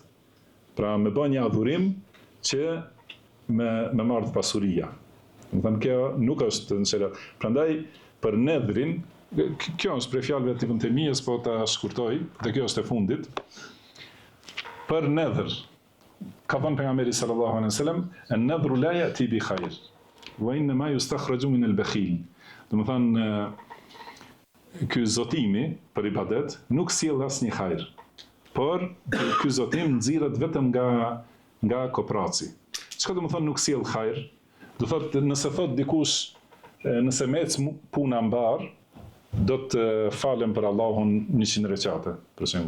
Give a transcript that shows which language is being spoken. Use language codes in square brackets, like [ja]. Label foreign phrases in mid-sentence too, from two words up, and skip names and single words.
[sq] Pra me bën një adhurim që me marrë pasuria. Do të thënë kjo nuk është në sheriat. Prandaj për nedrin, kjo është prej fjalëve të Ibn Taymijës, po ta shkurtoj, dhe kjo është e fundit. Për nedër, ka thënë pejgamberi [ar] صلى الله عليه وسلم النذر لا يأتي بخير وإنما يستخرج من البخيل. [sq] Do të thënë ky zotimi për ibadet nuk sjell asnjë hajër, por ky zotim nxirret vetëm nga kopraci. Çka do të thonë nuk sjell hajër? Do thotë nëse thot dikush, nëse më ec puna mbar, do të falem për Allahun 100 recate, për shembull.